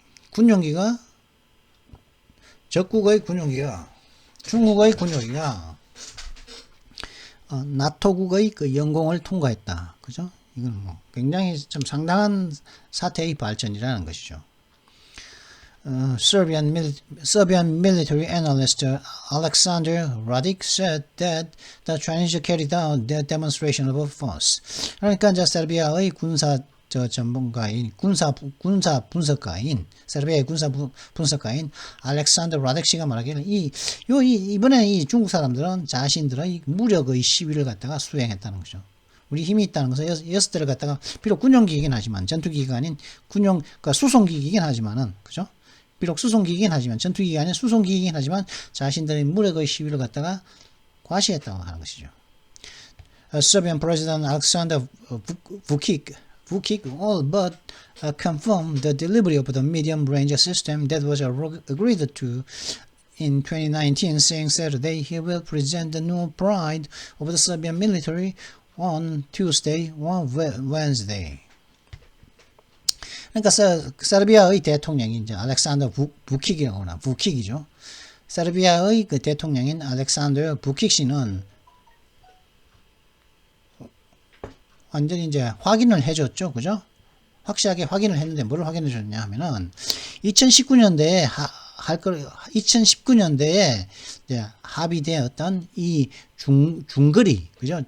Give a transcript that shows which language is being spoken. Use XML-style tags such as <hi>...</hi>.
<ko>군용기가 적국의 군용기가 중국의 군용기가 나토국의 그 영공을 통과했다. 그죠? 이건 뭐 굉장히 좀 상당한 사태의 발전이라는 것이죠.</ko> <en>Serbian military analyst Alexander Radic said that the Chinese carried out their demonstration of force.</en> <ko>그러니까 이제 세르비아의 군사 전문가인 군사 분석가인 세르비아의 군사 분석가인 알렉산더 라덱 씨가 말하기를 이번에 이 중국 사람들은 자신들의 무력의 시위를 갖다가 수행했다는 거죠. 우리 힘이 있다는 것은 6대를 갖다가 비록 군용기이긴 하지만 전투기가 아닌 그러니까 수송기이긴 하지만은 그죠? 비록 수송기이긴 하지만 전투기가 아닌 수송기이긴 하지만 자신들의 무력의 시위를 갖다가 과시했다고 하는 것이죠.</ko> <en>Serbian President Alexander Vučić all but confirmed the delivery of the medium-range system that was agreed to in 2019, saying Saturday he will present the new pride of the Serbian military on Tuesday or Wednesday.</en> <ko>그러니까 세르비아의 대통령인 이제 알렉산더 부킥이죠. 세르비아의 그 대통령인 알렉산더 부킥 씨는 완전히 이제 확인을 해줬죠. 그죠? 확실하게 확인을 했는데 뭘 확인해 줬냐 하면은 2019년대에 2019년대에 이제 합의되었던 이 중거리, 그죠?</ko>